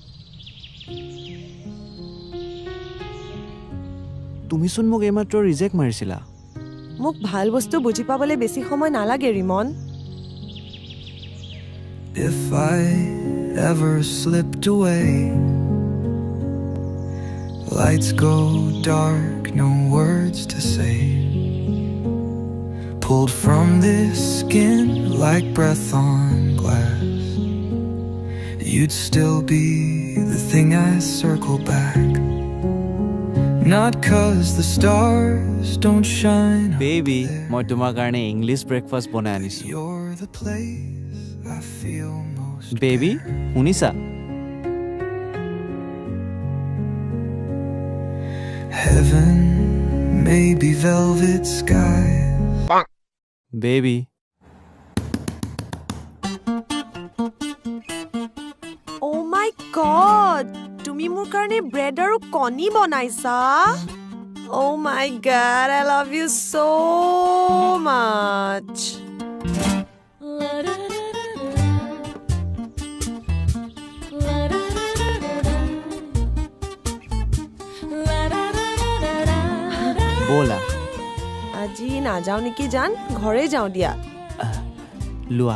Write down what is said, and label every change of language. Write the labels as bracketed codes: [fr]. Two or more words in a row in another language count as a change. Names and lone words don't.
[as] তুমিচোন মোক এইমাত্ৰ ৰিজেক্ট মাৰিছিলা মোক ভাল বস্তু বুজি পাবলৈ বেছি সময় নালাগে ৰিমন [en] If I ever slipped away, lights go dark, no words to say. Pulled from this skin like breath on glass. You'd still be the thing I circle back. Not 'cause the stars don't shine. [as] বেবি মই তোমাৰ কাৰণে [en] English breakfast [as] বনাই আনিছো [en] You're the place I feel most. [as] বেবি শুনিছা [en] Heaven may be velvet skies. [as] বেবি [en] Oh my god [as] তুমি মোৰ কাৰণে ব্ৰেড আৰু কণী বনাইছা [en] Oh my god I love you so much [as] ব'লা আজি নাযাওঁ নেকি জান ঘৰে যাওঁ দিয়া লোৱা